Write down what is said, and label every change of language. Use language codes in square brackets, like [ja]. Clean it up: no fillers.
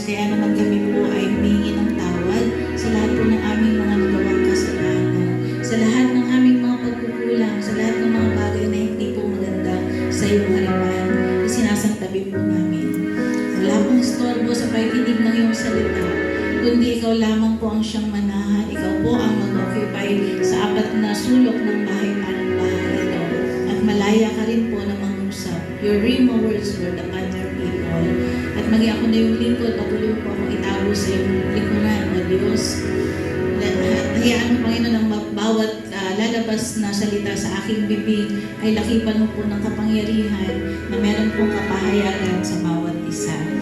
[tl] Kaya naman kami po ay humingi ng tawad sa lahat po ng aming mga nagawang kasalanan, sa lahat ng aming mga pagkukulang, sa lahat ng mga bagay na hindi po maganda sa iyong harapan, na sinasantabi po namin. Wala pong istorbo sa pakikinig ng iyong salita, kundi ikaw lamang po ang siyang manahan. Ikaw po ang mag-occupy sa apat na sulok ng bahay-bahay ito. At malaya ka rin po na mangusap. [en] Your rhema words, Lord, upon your people. [tl] At maging ako na yung lingkod, patuloy po akong itago sa iyong likuran, O Diyos. Hayaan mo, Panginoon, ang bawat lalabas na salita sa aking bibig ay lakipan mo po ng kapangyarihan na meron pong kapahayagan sa bawat isa.